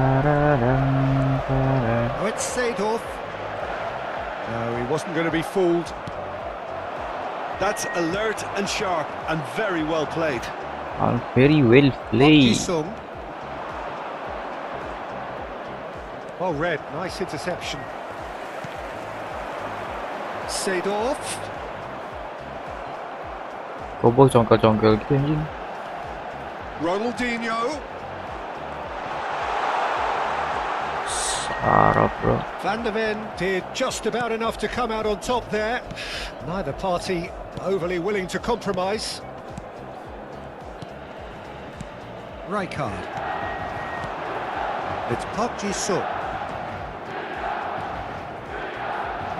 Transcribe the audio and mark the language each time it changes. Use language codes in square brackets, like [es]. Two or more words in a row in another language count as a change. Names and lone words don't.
[en] Oh, it's Seedorf. No, he wasn't going to be fooled. That's alert and sharp and very well played. Very well played. Oh, red, nice interception. Seedorf. [id] Bobo congkel-congkel gitu anjing. [en] Ronaldinho. [tl] Sarap, bro. [en] Van der Ven did just about enough to come out on top there. Neither party overly willing to compromise. Rijkaard. It's Pagi.